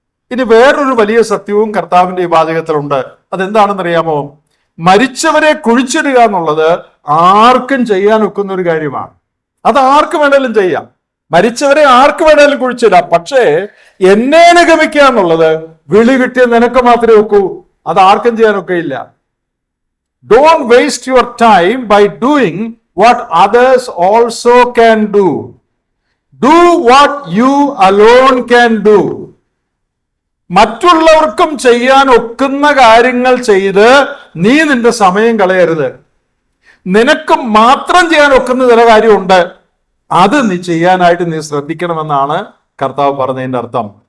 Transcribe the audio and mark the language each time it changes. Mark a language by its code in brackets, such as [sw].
[ml] ഇനി വേറൊരു വലിയ സത്യവും കർത്താവിന്റെ ഈ വാചകത്തിലുണ്ട്. അതെന്താണെന്നറിയാമോ? മരിച്ചവരെ കുഴിച്ചിടുക എന്നുള്ളത് ആർക്കും ചെയ്യാൻ ഒക്കുന്ന ഒരു കാര്യമാണ്. അത് ആർക്ക് വേണേലും ചെയ്യാം. മരിച്ചവരെ ആർക്ക് വേണേലും കുഴിച്ചിടാം. പക്ഷേ എന്നെ അനുഗമിക്കുക എന്നുള്ളത് വിളി കിട്ടിയ നിനക്ക് മാത്രമേ ഒക്കൂ. അത് ആർക്കും ചെയ്യാനൊക്കെ ഇല്ല. [en] Don't waste your time by doing what others also can do. Do what you alone can do. [ml] മറ്റുള്ളവർക്കും ചെയ്യാൻ ഒക്കുന്ന കാര്യങ്ങൾ ചെയ്ത് നീ നിന്റെ സമയം കളയരുത്. നിനക്ക് മാത്രം ചെയ്യാൻ ഒക്കുന്ന ചില കാര്യമുണ്ട്, അത് നീ ചെയ്യാനായിട്ട് നീ ശ്രദ്ധിക്കണമെന്നാണ് കർത്താവ് പറഞ്ഞതിന്റെ അർത്ഥം.